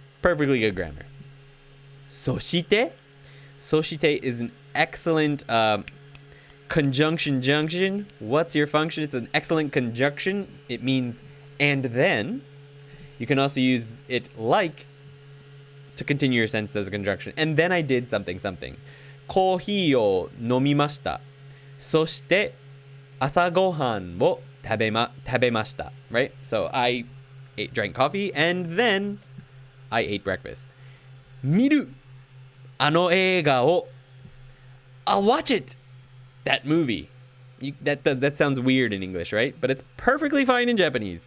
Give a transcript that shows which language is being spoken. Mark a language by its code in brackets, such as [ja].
[en] Perfectly good grammar. そして?そして is an excellent conjunction junction. What's your function? It's an excellent conjunction. It means and then. You can also use it like to continue your sentence as a conjunction. And then I did something something. [ja] コーヒーを飲みました。そして朝ごはんを食べました。 [en] Right? So I drank coffee and then I ate breakfast. [ja] 見る。あの映画を。 [en] I'll watch it. That movie. That sounds weird in English, right? But it's perfectly fine in Japanese.